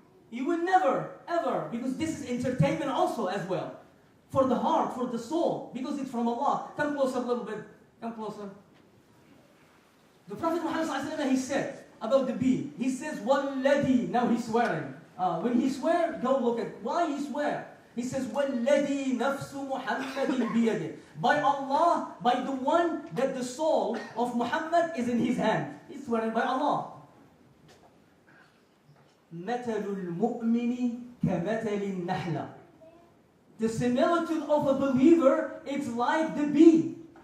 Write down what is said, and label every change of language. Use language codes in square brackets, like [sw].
[en] You will never, ever, because this is entertainment also as well. For the heart, for the soul, because it's from Allah. Come closer a little bit. Come closer. The Prophet Muhammad, he said about the bee, he says, وَالَّذِي, now he's swearing. When he swear, go look at why he swear. He says, [ar] وَالَّذِي نَفْسُ مُحَمَّدٍ بِيَدِهِ. [en] By Allah, by the one that the soul of Muhammad is in his hand. He's swearing by Allah. [ar] مَثَلُ الْمُؤْمِنِ كَمَثَلِ النَّحْلَةِ. [en] The similitude of a believer, it's like the bee.